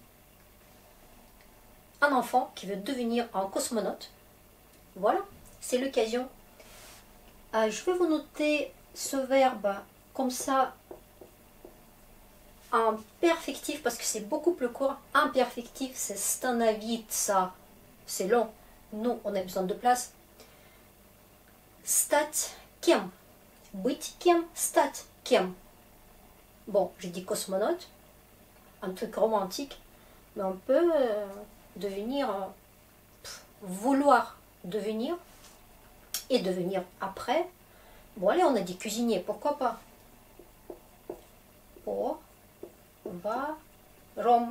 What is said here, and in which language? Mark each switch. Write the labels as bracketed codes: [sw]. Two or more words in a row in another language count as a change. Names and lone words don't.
[fr] Un enfant qui veut devenir un cosmonaute, voilà, c'est l'occasion. Je vais vous noter ce verbe comme ça, en perfectif, parce que c'est beaucoup plus court. Imperfectif, c'est становиться, c'est long. Nous, on a besoin de place. [ru] Стать кем? Быть кем? Стать кем? [fr] Bon, j'ai dit cosmonaute, un truc romantique, mais on peut devenir, vouloir devenir, et devenir après. Bon, allez, on a dit cuisinier, pourquoi pas? Rome.